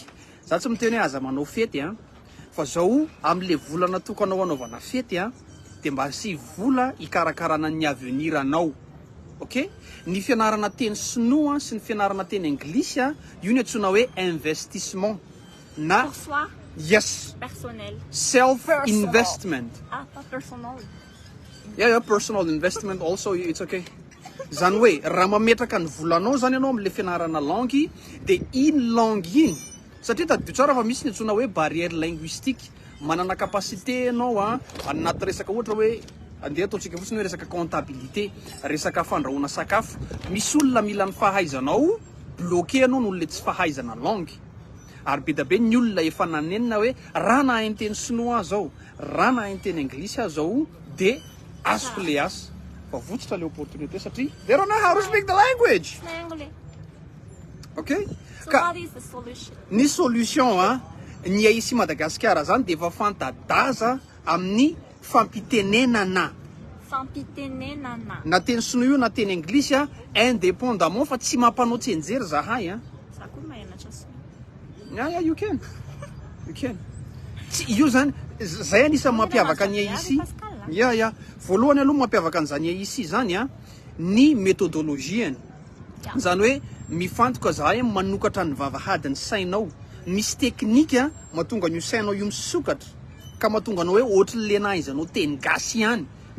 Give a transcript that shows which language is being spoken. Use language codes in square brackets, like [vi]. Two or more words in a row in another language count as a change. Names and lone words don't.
[mg] Za tsy miteny hoe aza manao fety fa zao am'le vola natokanao anaovana fety de mba sy vola ikarakarana ny avenir anao. [en] Okay? [mg] Ny fianarana teny sinoa sy ny fianarana teny Anglisy io ny antsoina hoe investissement na [fr] Pour soi? [en] Yes. [fr] Personnel. [en] Self-investment. [fr] Pas personal. [en] Yeah, personal investment also, it's okay. [mg] Zany hoe raha mametraka ny volanao zany ianao am'le fianarana langue de iny langue iny, satria taddio tsara fa misy ny antsoina hoe [fr] barrière linguistique, [mg] manana capacité anao anaty resaka ohatra hoe andeha ataontsika fotsiny hoe resaka comptabilité, resaka fandrahoana sakafo, misy olona mila ny fahaizanao bloqué anao noho le tsy fahaizana langue. Ary be da be ny olona efa nanenina hoe raha na hainy teny sinoa zao, raha na hainy teny Anglisy zao de azoko le asa. Fa votsitra le opportunité satria [en] they don't know how to speak the language. Okay? So what is the solution? [mg] Ny solution ny AC Madagascar zany de efa fantadaza amin'ny fampitenenana. Fampitenenana. Na teny sinoa io na teny Anglisy indépendamment fa tsy mampanao tsenjery zahay Za koa mahenatra sinoa. [en] Yeah, you can. You can. [mg] Io zany zay anisany mampiavaka ny AC. [en] Yeah. [mg] Voalohany aloha mampiavaka an'izany AC zany ny méthodologie. Zany hoe mifantoka zahay manokatra ny vavahadiny sainao. Misy teknika mahatonga ny sainao io misokatra ka mahatonga anao hoe ohatry lenahy izanao teny gasy ihany.